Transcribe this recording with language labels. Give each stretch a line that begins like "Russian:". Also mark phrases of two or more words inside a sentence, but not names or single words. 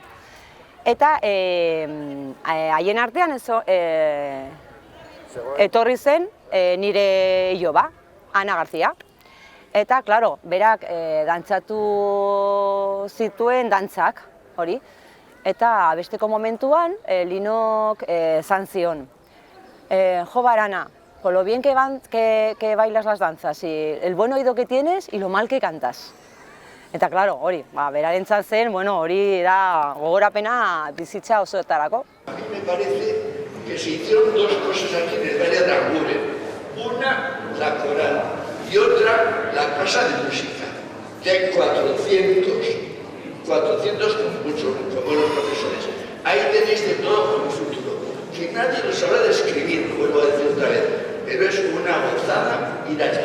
Basque: Eta haien artean etorri zen nire iloba, Ana García. Eta, klaro, berak dantzatu zituen dantzak, hori. Eta besteko momentuan, Linok esan zion. Jo,
Spanish: Barana, con lo bien que bailas las danzas, y el buen oído que tienes y lo mal que cantas.
Basque: Eta, klaro, hori, berarentzat zen, hori da gogorapena bizitza osoetarako.
Spanish: A mí me parece que se hicieron dos cosas aquí en el Valle de Aranguren. Una, la coral, y otra, la casa de música, que hay 400 con muchos buenos profesores. Ahí tenéis de todo con el futuro. Que nadie lo sabrá describir, vuelvo a decir otra vez, pero es una gozada ir allá.